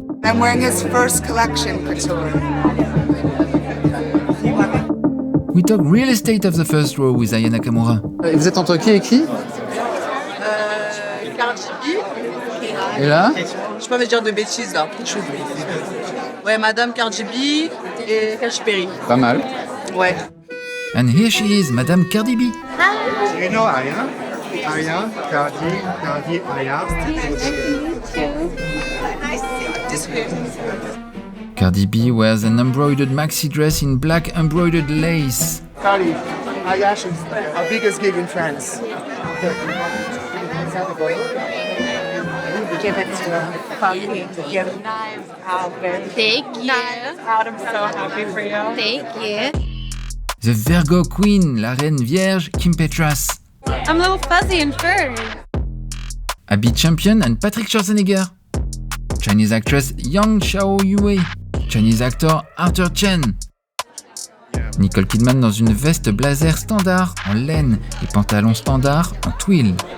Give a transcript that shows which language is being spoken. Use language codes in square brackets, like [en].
[en] I'm wearing his first collection, couture. We talk real estate of the first row with Aya Nakamura. [fr] Vous êtes entre qui et qui? Cardi B. Et là? Je peux pas me dire de bêtises là. Ouais, Madame Cardi B et Katy Perry. Pas mal. Ouais. [en] And here she is, Madame Cardi B. You know Aya? Aya, Cardi, Aya. Cardi B wears an embroidered maxi dress in black embroidered lace. Cardi, Aya, she's our biggest gig in France. Give it to him. Give knives out. Thank you. Knives out. I'm so happy for you. Thank you. The Virgo Queen, [fr] la reine vierge [en] Kim Petras. I'm a little fuzzy and furry. Abby Champion and Patrick Schwarzenegger. Chinese actress Yang Xiaoyue. Chinese actor Arthur Chen. [fr] Nicole Kidman dans une veste blazer standard en laine et pantalon standard en twill.